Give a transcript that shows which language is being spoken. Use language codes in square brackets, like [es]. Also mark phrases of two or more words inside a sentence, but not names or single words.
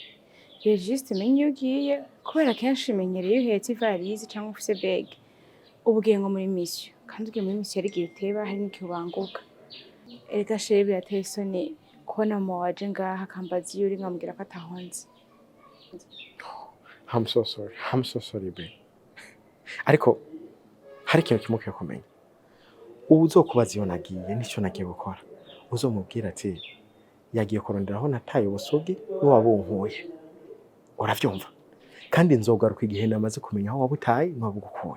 [rn] Ye juste menye ugiye kubera kenshi menyereye uhetse ivalise cyangwa ufise bag. Ubugiye ngo muri mission, kandi ugiye muri mission yari giteba hari n'igihe ubanguka. Erega sheri birateye isoni kubona mu waje ngaha kambazi yuri nkamubwira ko atahonze. [en] I'm so sorry babe. [rn] Ariko hari ikintu kimwe cyo kumenya. Ubu uzokubaza iyo nagiye n'icyo nagiye gukora, uzomubwira ati yagiye kuronderaho nataye ubusugi n'uwabunkuye. Uravyumva? Kandi nzogaruka igihe namaze kumenya aho wabutaye n'wabugukuye.